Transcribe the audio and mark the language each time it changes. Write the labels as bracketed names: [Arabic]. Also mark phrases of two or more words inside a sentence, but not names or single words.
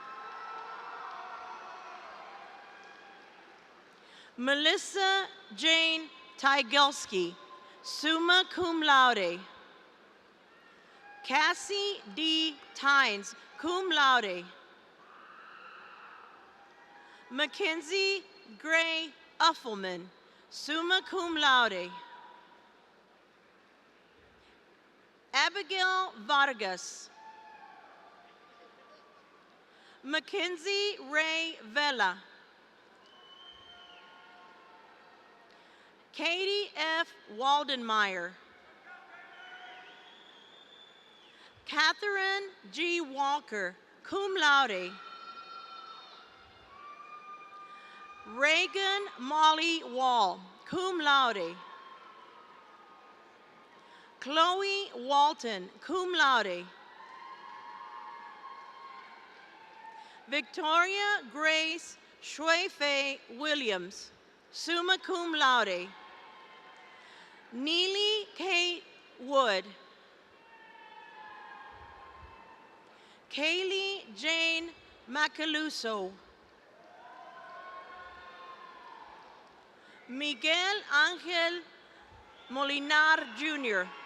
[English] Melissa Jane Tygelski, [Latin] summa cum laude. [English] Cassie D. Tynes, [Latin] cum laude. [English] Mackenzie Gray Uffelman, [Latin] summa cum laude. [English] Abigail Vargas. Mackenzie Ray Vela. Katie F. Waldenmeyer. Catherine G. Walker, [Latin] cum laude. [English] Reagan Molly Wall, [Latin] cum laude. [English] Chloe Walton, [Latin] cum laude. [English] Victoria Grace Shuefei Williams, [Latin] summa cum laude. [English] Neely Kate Wood. Kaylee Jane Macaluso. Miguel Angel Molinar Jr.